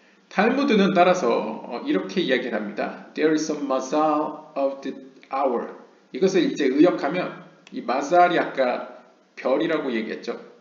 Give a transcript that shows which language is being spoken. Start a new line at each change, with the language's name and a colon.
Korean: 탈무드는 따라서 이렇게 이야기를 합니다.
English: There is some mazal of the hour.
Korean: 이것을 이제 의역하면 이 마잘이 아까 별이라고 얘기했죠.